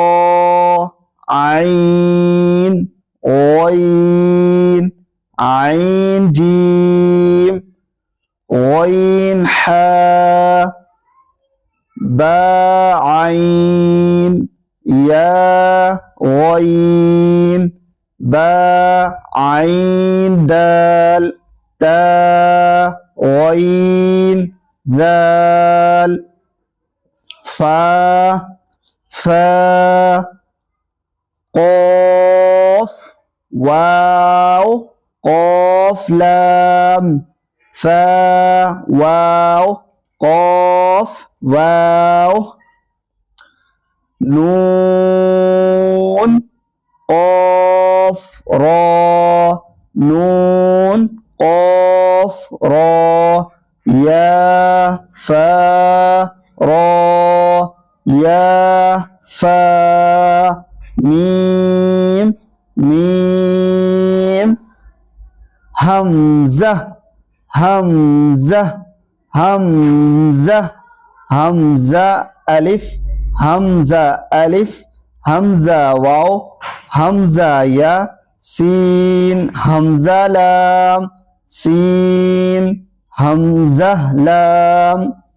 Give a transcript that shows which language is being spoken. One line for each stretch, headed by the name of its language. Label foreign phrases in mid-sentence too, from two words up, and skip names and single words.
Arabic: عين غين، عين جيم، غين حا، با عين، يا غين، با عين دال، تا غين دال، فا قاف واو قاف لام فا واو قاف واو نون قاف را نون قاف را يا فا را يا فا ميم ميم همزة همزة همزة همزة ألف همزة ألف همزة واو همزة يا سين همزة لام سين همزة لام